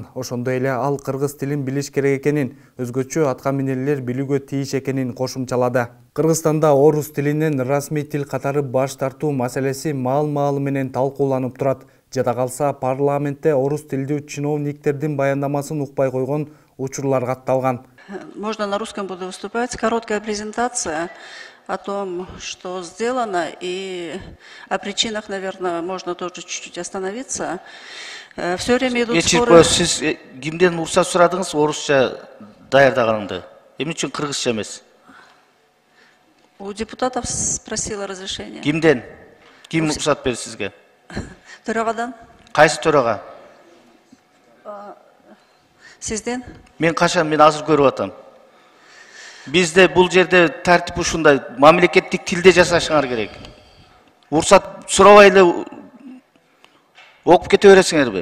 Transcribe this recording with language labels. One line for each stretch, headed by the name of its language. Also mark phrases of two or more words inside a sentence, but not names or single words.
Kyrgyz: Ошондой эле ал кыргыз тилин билиш керек экенин, өзгөчө аткаминерлер билүүгө тийиш экенин кошумчалады. Кыргызстанда орус тилинен расмий тил катары баш тартуу маселеси маал-маалы менен талкууланып турат. Жада калса парламентте орус тилдүү чиновниктердин баяндамасын укпай койгон учурлар катталган.
Russian: Можно на русском буду выступать. Короткая презентация о том, что сделано, и о причинах, наверное, можно тоже чуть-чуть остановиться. Все время идут споры.
Kyrgyz: Сиз кимден уруксат сурадыңыз орусча даярдаганыңды? Эмне үчүн кыргызча эмес?
Russian: У депутатов спросила разрешение.
Kyrgyz: Кимден? Ким уруксат берди сизге? Төрагадан. Кайсы төрага? Сизден? Мен качан, мен азыр көрүп атам. Бизде бул жерде тартип ушундай, мамлекеттик тилде жасашыңар керек. Уруксат сурабай эле окуп кете бересиңерби?